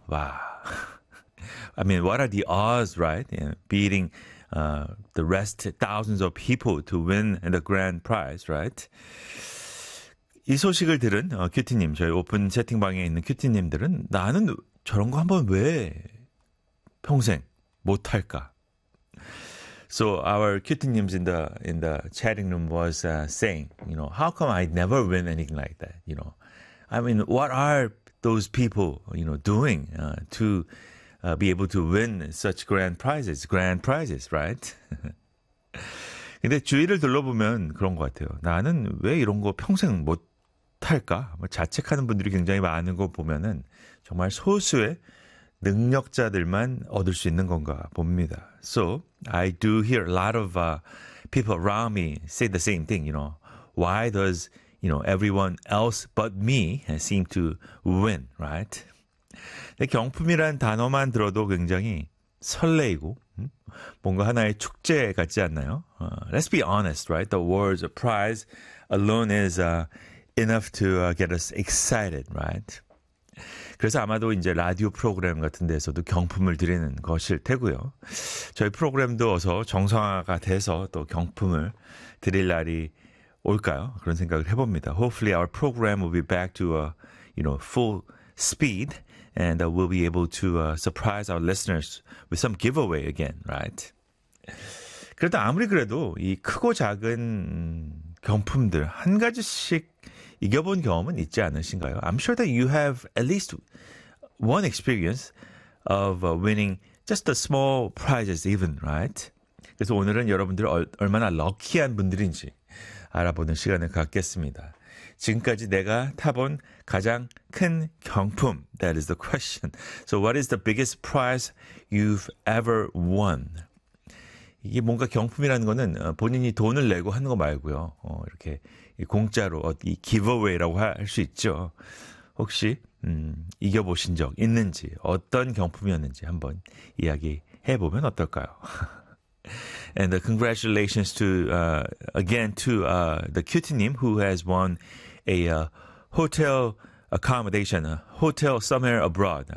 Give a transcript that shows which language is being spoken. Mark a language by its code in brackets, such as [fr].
[ko] 와, [en] I mean, what are the odds, right? You know, beating the rest thousands of people to win the grand prize, right? [ko] 이 소식을 들은 큐티님, 저희 오픈 채팅방에 있는 큐티님들은 나는 저런 거 한번 왜 평생 못 할까? [en] So our cutie-nims in the chatting room was saying, you know, how come I never win anything like that? You know, I mean, what are those people, you know, doing to be able to win such grand prizes, right? [ko] 근데 주위를 둘러보면 그런 것 같아요. 나는 왜 이런 거 평생 못 할까? 자책하는 분들이 굉장히 많은 거 보면은 정말 소수의 능력자들만 얻을 수 있는 건가 봅니다. [en] So I do hear a lot of people around me say the same thing. You know, why does you know everyone else but me seem to win, right? [ko] 근데 경품이란 단어만 들어도 굉장히 설레이고 뭔가 하나의 축제 같지 않나요? [en] Let's be honest, right? The words of prize alone is enough to get us excited, right? [ko] 그래서 아마도 이제 라디오 프로그램 같은 데서도 경품을 드리는 것일 테고요. 저희 프로그램도 어서 정상화가 돼서 또 경품을 드릴 날이 올까요? 그런 생각을 해봅니다. [en] Hopefully our program will be back to you know, full speed. And we'll be able to surprise our listeners with some giveaway again, right? [ko] 그래도 아무리 그래도 이 크고 작은 경품들 한 가지씩 이겨본 경험은 있지 않으신가요? [en] I'm sure that you have at least one experience of winning just the small prizes even, right? [ko] 그래서 오늘은 여러분들 얼마나 럭키한 분들인지 알아보는 시간을 갖겠습니다. 지금까지 내가 타본 가장 큰 경품. [en] That is the question. So what is the biggest prize you've ever won? [ko] 이게 뭔가 경품이라는 거는 본인이 돈을 내고 하는 거 말고요. 이렇게 공짜로 이 기브어웨이라고 할 수 있죠. 혹시 이겨보신 적 있는지 어떤 경품이었는지 한번 이야기해 보면 어떨까요? [en] And congratulations to again to the cutie님 who has won a hotel accommodation, a hotel somewhere abroad.